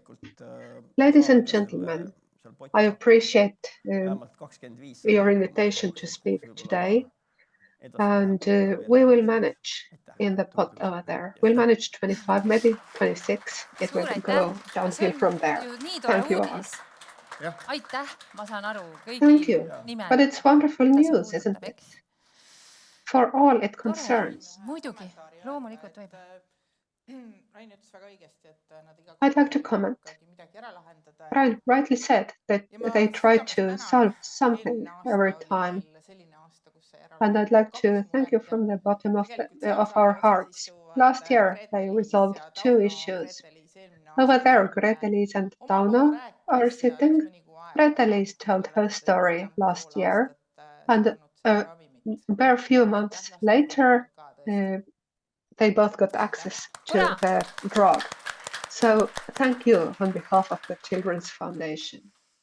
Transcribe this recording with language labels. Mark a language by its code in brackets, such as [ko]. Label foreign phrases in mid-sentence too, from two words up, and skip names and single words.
[en] Ladies and gentlemen, I appreciate your invitation to speak today, and we will manage in the pot over there. We'll manage 25, maybe 26. It will go downhill from there. Thank you all. [et] Aitäh, ma saan aru kõigi [en] Thank you. [et] nimel. [en] But it's wonderful news, isn't it? For all it concerns. [et] Muidugi, loomulikult võib. [en] I'd like to comment. Brian rightly said that they try to solve something every time. And I'd like to thank you from the bottom of our hearts. Last year, they resolved 2 issues. Over there, Grete-Liis and Tauno are sitting. Grete-Liis told her story last year, and a bare few months later, they both got access to the drug. So thank you on behalf of the Children's Foundation.